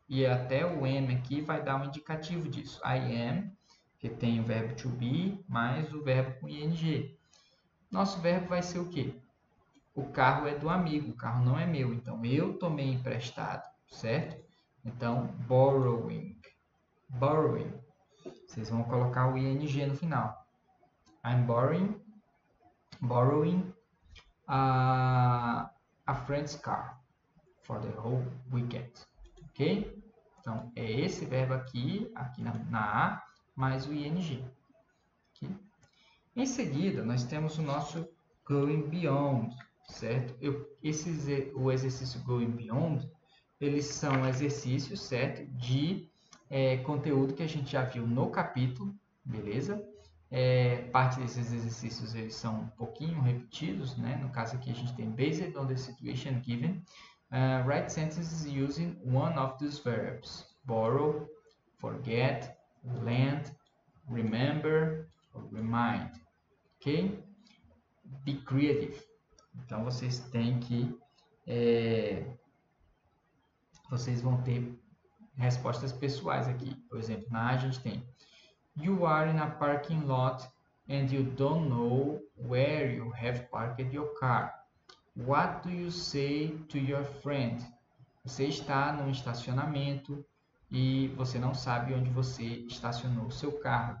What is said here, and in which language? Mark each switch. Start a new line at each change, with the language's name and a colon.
Portuguese: E até o am aqui vai dar um indicativo disso.
English: I am,
Portuguese: que tem o verbo to be, mais o verbo com ing. Nosso verbo vai ser o quê? O carro é do amigo, o carro não é meu. Então, eu tomei emprestado, certo? Então, borrowing. Borrowing. Vocês vão colocar o ing no final.
English: I'm borrowing a friend's car for the whole weekend. Ok?
Portuguese: Então, é esse verbo aqui na A, mais o ing. Okay? Em seguida, nós temos o nosso going beyond, certo? O exercício going beyond, eles são exercícios, certo? De conteúdo que a gente já viu no capítulo, beleza? Parte desses exercícios eles são um pouquinho repetidos, né? No caso aqui a gente tem
English: based on the situation given, write sentences using one of these verbs: borrow, forget, lend, remember, or remind. Ok? Be creative.
Portuguese: Então vocês têm que vocês vão ter respostas pessoais aqui. Por exemplo, na A a gente tem
English: You are in a parking lot and you don't know where you have parked your car. What do you say to your friend?
Portuguese: Você está num estacionamento e você não sabe onde você estacionou o seu carro.